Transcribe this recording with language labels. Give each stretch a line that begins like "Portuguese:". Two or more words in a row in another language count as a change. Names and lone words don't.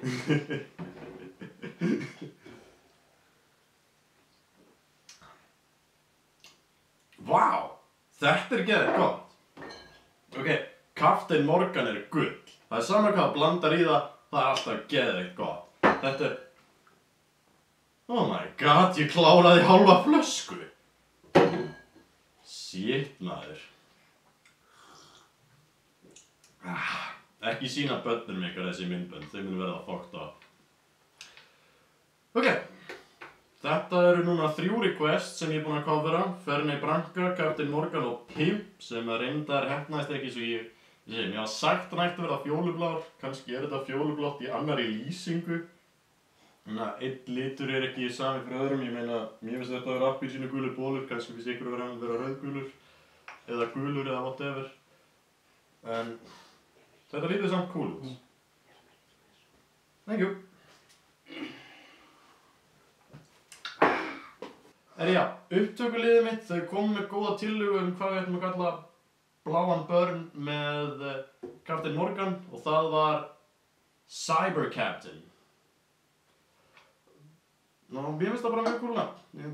Icelandic: Vá, þetta er geðveikt gott. Ok, Captain Morgan er gull. Það er sama hvað blandar í það, það er alltaf geðveikt gott. Þetta er...
English: Oh my god,
Icelandic: ég kláraði hálfa flösku. Shit, maður. Ekki sýna börnum ykkar þessi myndbönd, þau munu verða
English: fucked up.
Icelandic: Ok, þetta eru núna 3 requests sem ég er búinn að covera. Fernie Branca, Captain Morgan og Pimp, sem að reyndar heppnaðist ekki svo ég var sagt að nætti að verða fjólublár. Kannski er þetta fjólublátt í annarri lýsingu. Þannig að einn litur er ekki sami fyrir öðrum. Ég meina, mér finnst þetta að vera appelsínu gulur bólur, kannski finnst ykkur að vera rauðgulur eða gulur eða whatever. En þetta lítur samt cool út.
English: Thank you.
Icelandic: Já, upptökuliðið mitt, þau komu með góða tillögu hvað við ætlum að kalla bláan börn með Captain Morgan og það var Cyber Captain. Mér finnst það bara mjög cool nafn.